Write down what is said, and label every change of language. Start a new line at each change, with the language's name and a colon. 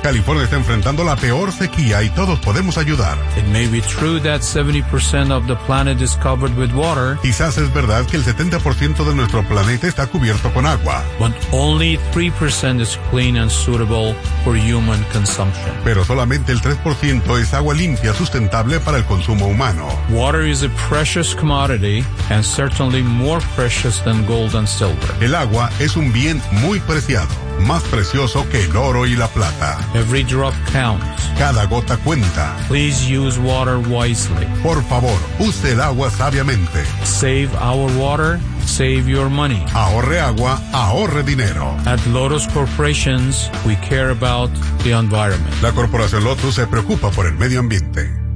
Spanish: California está enfrentando la peor sequía y todos podemos ayudar.
English: It may be true that 70% of the planet is covered with water.
Spanish: Quizás es verdad que el 70% de nuestro planeta está cubierto con agua.
English: But only 3% is clean and suitable for human consumption.
Spanish: Pero solamente el 3% es agua limpia, sustentable para el consumo humano.
English: Water is a precious commodity and certainly more precious than gold and silver.
Spanish: El agua es un bien muy preciado, más precioso que el oro y la plata.
English: Every drop counts.
Spanish: Cada gota cuenta.
English: Please use water wisely.
Spanish: Por favor, use el agua sabiamente.
English: Save our water. Save your money.
Spanish: Ahorre agua, ahorre dinero.
English: At Lotus Corporations, we care about the environment.
Spanish: La corporación Lotus se preocupa por el medio ambiente.